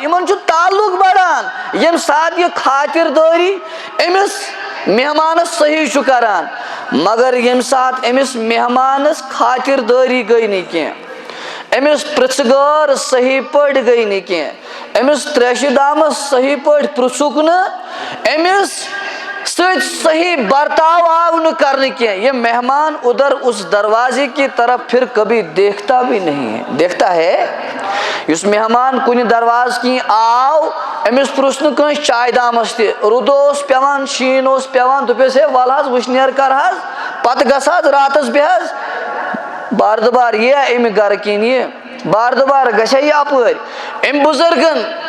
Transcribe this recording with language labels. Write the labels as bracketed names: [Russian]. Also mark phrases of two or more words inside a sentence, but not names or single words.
[Kashmiri] یِمن چھُ تعلق بڑان ییٚمہِ ساتہٕ یہِ خاطردٲری امس مہمانس صحیح چھُ کران مگر ییٚمہِ ساتہٕ أمِس مہمانس خاطردٲری گٔے نہٕ کینٛہہ أمِس پرژھگار صحیح پٲٹھۍ گٔے نہٕ کینٛہہ أمِس تریشہِ دامس صحیح پٲٹھۍ پرژھُکھ نہٕ أمِس سۭتۍ صحیح برتاؤ آو نہٕ کرنہٕ کینٛہہ یہ [Urdu] مہمان ادھر اس دروازے کی طرف پھر کبھی دیکھتا بھی نہیں ہے دیکھتا ہے [Kashmiri] یس مہمان کُنہِ دروازٕ کِنۍ آو أمِس پرُژھ نہٕ کٲنٛسہِ چاے دامس تہِ روٗد اوس پیوان شیٖن اوس پیوان دوٚپیس ہے ول حظ وٕشنیر کر حظ پتہٕ گژھ حظ راتس بیٚہہ حظ بار دُبار یِیا امہِ گرٕ کِنۍ یہِ بار دُبار گژھِ یہِ اپٲرۍ أمۍ بُزرگن